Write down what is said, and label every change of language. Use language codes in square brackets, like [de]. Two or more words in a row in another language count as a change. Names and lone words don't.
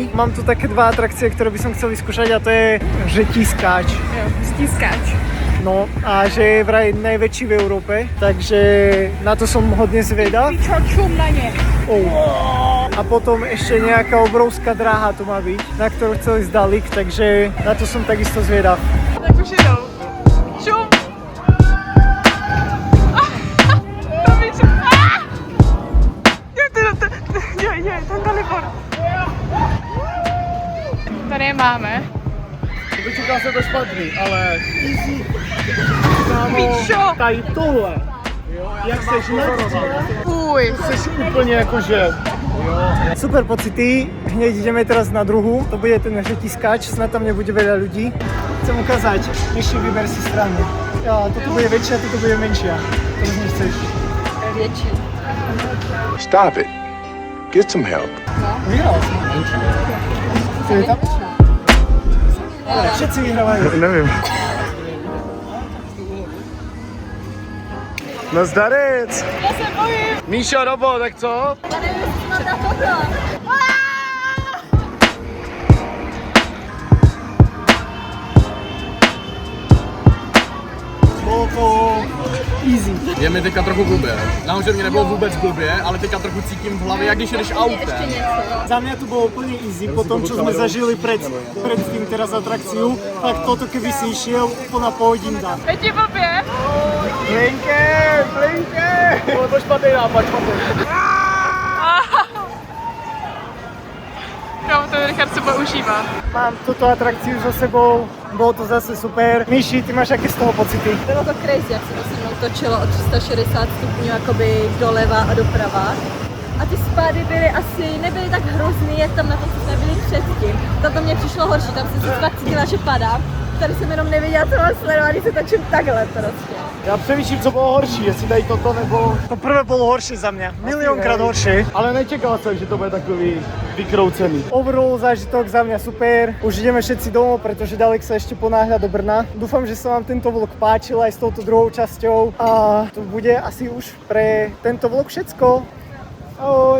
[sk] Mám tu také dva atrakcie, ktoré by som chcel vyskúšať a to je žetískáč. [cs] Jo, stískáč. [sk] No a že je vraj najväčší v Európe, takže na to som hodne zvedavý. [cs] Čum na ně. [sk] A potom ešte nejaká obrovská dráha tu má byť, na ktorú chcel ísť Dalik, takže na to som takisto zvedav. [cs] Tak už jdou. Čum. To víš. Je, ten Dalibor. Tady je máme. Vyčekal se to špatný, ale... Píčo. Tady tohle. Jak seš Fuj. Jsi úplně jakože... [sk] Super pocity, hneď ideme teraz na druhú, to bude ten žetískáč, snad tam nebude veľa ľudí. Chcem ukázať, ešte vyber si stranu. Ja, toto bude väčšia, toto bude menšia. To už nechceš. [cs] Větší. [en] Stop it. Get some help. [sk] Vyhral som. To je tam? Dobre, všetci vyhrávajú. [cs] Nevím. Nazdarec! Já se bojím. Míšo, Robo, tak co? [sk] Bolo to easy. [cs] Je mi teďka trochu blbě. Nahoře mě nebylo vůbec blbě, ale teďka trochu cítím v hlavě, jak když jedeš autem. [sk] Za mňa to bolo úplne easy, po tom, čo sme zažili pred tým teraz atrakciu, tak toto keby si išiel úplná pohodinka. [cs] Je ti blbě? Blinke! To je špatný nápad, špatný. Jo, to Richard se používá. [sk] Mám túto atrakciu za sebou, bolo to zase super. Míši, ty máš aké z toho pocity? [cs] Bylo to crazy, jak se to se mnou točilo o 360 stupňů jakoby doleva a doprava. A ty spády byly asi, nebyly tak hrozný, jak tam na tom, co jsme byli předtím. Tam to mě přišlo horší, tam jsem si fakt cítila, že padám. Tady jsem jenom nevěděla, co mám sledovat, když se točím takhle prostě. Já přemýšlím, co bylo horší, jestli tady toto nebo... [sk] To prvé bolo horšie za mňa, miliónkrát horšie. [cs] Ale nečekal jsem, že to bude takový vykroucený. [sk] Overall zážitok za mňa super. Už ideme všetci domov, pretože Dalek sa ešte ponáhľa do Brna. Dúfam, že sa vám tento vlog páčil aj s touto druhou časťou. A to bude asi už pre tento vlog všetko.